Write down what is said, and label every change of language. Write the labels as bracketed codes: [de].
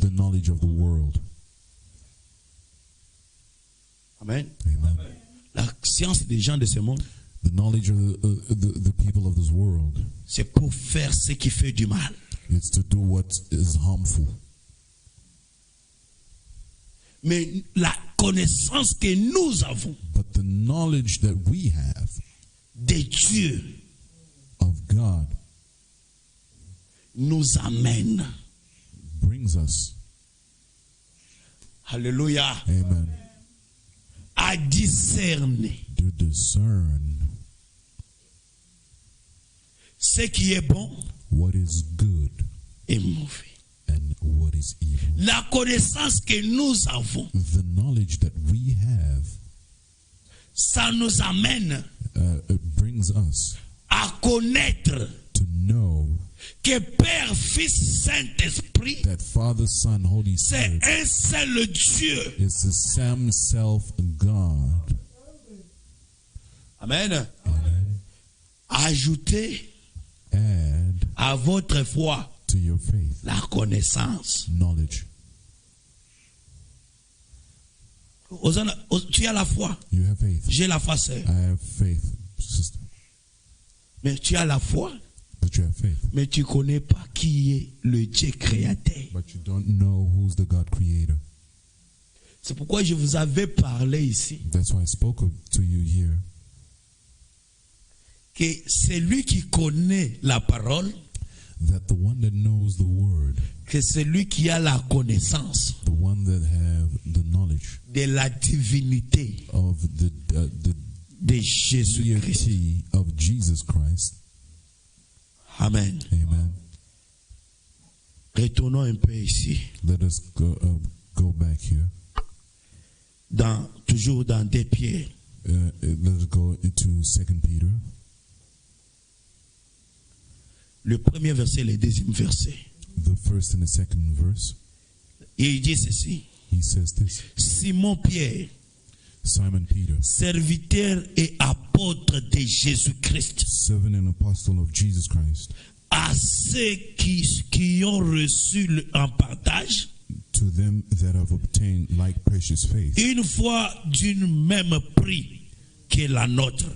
[en] the knowledge of the world. [fr] Amen. [en] Amen. [fr] La science des gens de ce monde, [en] The knowledge of the people of this world, [fr] c'est pour faire ce qui fait du mal. [en] it's to do what is harmful. [fr] Mais la connaissance que nous avons [en] But the knowledge that we have [fr] de Dieu [en] of God [fr] nous amène, [en] brings us, [fr] alléluia, [en] amen, [fr] à discerner [en] to discern [fr] ce qui est bon [en] what is good [fr] et mauvais. [en] and what is evil. [fr] La connaissance que nous avons, [en] The knowledge that we have [fr] ça nous amène [en] it brings us [fr] à connaître [en] to know [fr] que Père, Fils, Saint-Esprit, [en] that Father, Son, Holy [fr] c'est [en] Spirit [fr] un seul Dieu. [en] is the same self God. [fr] Amen. Ajoutez [en] Add [fr] à votre foi [en] to your faith [fr] la connaissance. [en] knowledge. [fr] Tu as la foi. [en] You have faith. [fr] J'ai la foi, sœur. [en] I have faith, sister. [fr] Mais tu as la foi, [en] But you have faith. [fr] mais tu ne connais pas qui est le Dieu créateur. [en] But you don't know who's the God creator. [fr] C'est pourquoi je vous avais parlé ici [en] That's why I spoke to you here. [fr] que c'est lui qui connaît la parole, [en] That the one that knows the word, [fr] que c'est lui qui a la connaissance. [en] the one that have the knowledge, knowledge [fr] de la divinité [en] of the [fr] de Jésus-Christ. [en] deity of Jesus Christ. [fr] Amen. [en] Amen. [fr] Retournons un peu ici, [en] Let us go back here. [fr] toujours dans 2 Pierre. [en] Let us go into 2 Peter. [fr] Le premier verset, le deuxième verset. [en] The first and the second verse. [fr] Et il dit ceci. [en] He says this. [fr] Simon Pierre, [en] Simon Peter, [fr] serviteur et apôtre de Jésus-Christ, [en] servant and apostle of Jesus Christ, [fr] à ceux qui ont reçu en partage, [en] to them that have obtained like precious faith, [fr] une foi d'une même prix que la nôtre.